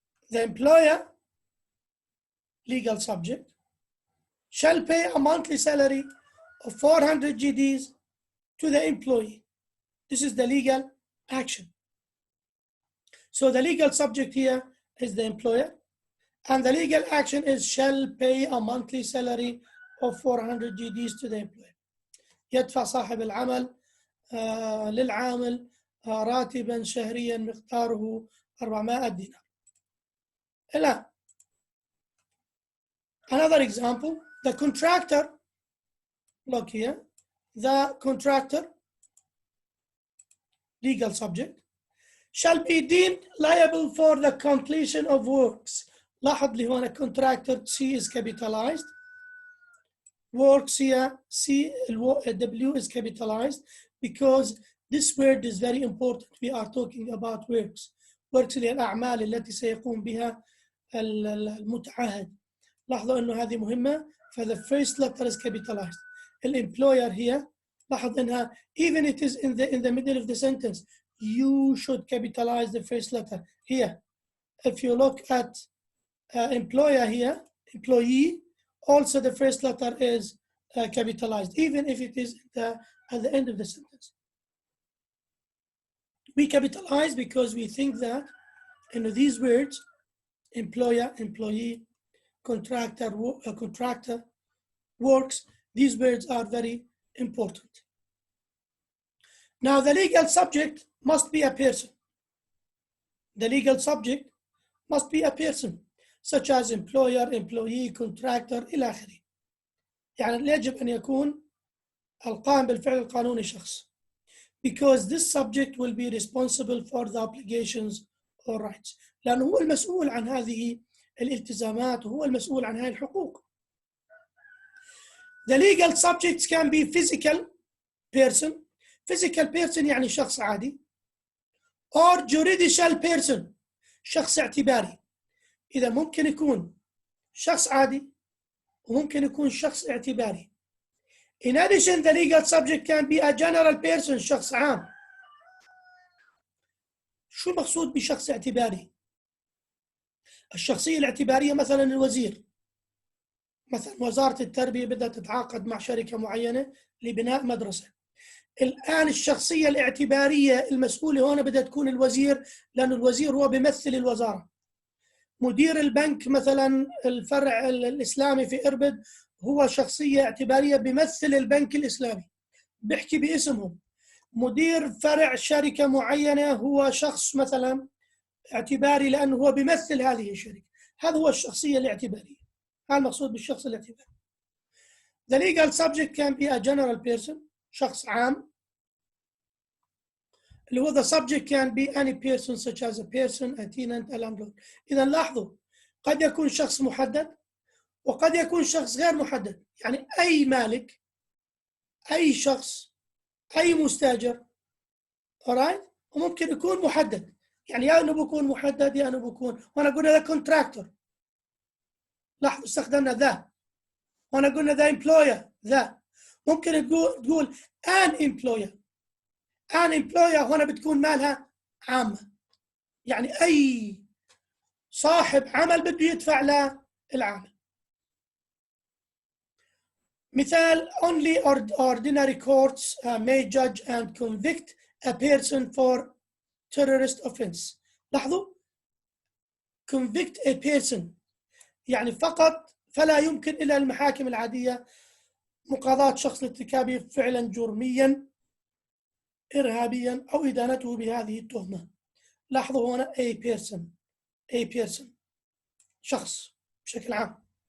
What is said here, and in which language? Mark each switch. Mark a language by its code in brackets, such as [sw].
[en] The employer, legal subject, shall pay a monthly salary of 400 GDs to the employee. This is the legal action. So the legal subject here is the employer, and the legal action is shall pay a monthly salary of 400 GDs to the employer. [ar] يدفع صاحب العمل للعامل راتبا شهريا مقداره 400 دينار. [en] الآن another example, the contractor, look here, the contractor, legal subject, shall be deemed liable for the completion of works. [ar] لاحظ لي هنا [en] contractor C is capitalized, works here C W is capitalized because this word is very important. We are talking about works. [ar] works هي الأعمال التي سيقوم بها المتعهد. لاحظوا إنه هذه مهمة. [en] فthe first letter is capitalized. الemployer here [ar] لاحظ إنها [en] even it is in the middle of the sentence you should capitalize the first letter. Here if you look at employer here, employee, also the first letter is capitalized even if it is at the end of the sentence. We capitalize because we think that these words, employer, employee, contractor, contractor, works, these words are very important. Now the legal subject must be a person. The legal subject must be a person, such as employer, employee, contractor, [ar] إلى آخره. يعني يجب أن يكون القائم بالفعل القانوني شخص. [en] Because this subject will be responsible for the obligations or rights. [ar] لأنه هو المسؤول عن هذه الالتزامات وهو المسؤول عن هذه الحقوق. [en] The legal subjects can be physical person. [ar] Physical person يعني شخص عادي. [en] Or juridical person. شخص اعتباري. [ar] إذا ممكن يكون شخص عادي وممكن يكون شخص اعتباري. [en] In addition, the legal subject can be a general person, شخص عام. [ar] شو المقصود بشخص اعتباري؟ الشخصية الاعتبارية مثلا الوزير. مثلا وزارة التربية بدها تتعاقد مع شركة معينة لبناء مدرسة. الآن الشخصية الاعتبارية المسؤولة هنا بدها تكون الوزير لأن الوزير هو بيمثل الوزارة. مدير البنك مثلا الفرع الإسلامي في إربد هو شخصية اعتبارية بيمثل البنك الإسلامي بيحكي باسمهم. مدير فرع شركة معينة هو شخص مثلا اعتباري لأنه هو بيمثل هذه الشركة. هذا هو الشخصية الاعتبارية. هذا المقصود بالشخص الاعتباري. [en] The legal subject can be a general person, شخص عام. [ar] اللي هو [en] the subject can be any person such as a person, a tenant, a landlord. [ar] إذا لاحظوا قد يكون شخص محدد وقد يكون شخص غير محدد. يعني أي مالك، أي شخص، أي مستأجر. alright؟ وممكن يكون محدد. يعني يا أنه بيكون محدد يا أنه بيكون. وأنا قلنا the contractor. لاحظوا استخدمنا ذا. وأنا قلنا the employer ذا. ممكن تقول an employer. an employer هنا بتكون مالها عامة. يعني أي صاحب عمل بده يدفع للعامل. [en] مثال only ordinary courts may judge and convict a person for terrorist offense. [ar] لاحظوا [en] convict a person [ar] يعني فقط فلا يمكن إلى المحاكم العادية مقاضاة شخص لارتكاب فعلا جرميا إرهابيا أو إدانته بهذه التهمة. لاحظوا هنا a person شخص بشكل عام.